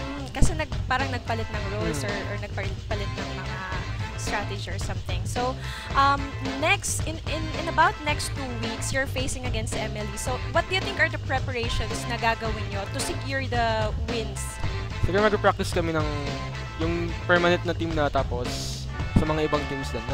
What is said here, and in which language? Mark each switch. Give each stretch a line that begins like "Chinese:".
Filipino: Kasi parang nagpalit ng roles or nagpalit ng mga strategy or something.
English: So, next, in about next 2 weeks, you're facing against Emily. So, what do you think are the preparations
Filipino: na gagawin nyo
English: to secure the wins?
Filipino: Siguro mag-practice kami ng yung permanent na team na, tapos sa mga ibang teams din.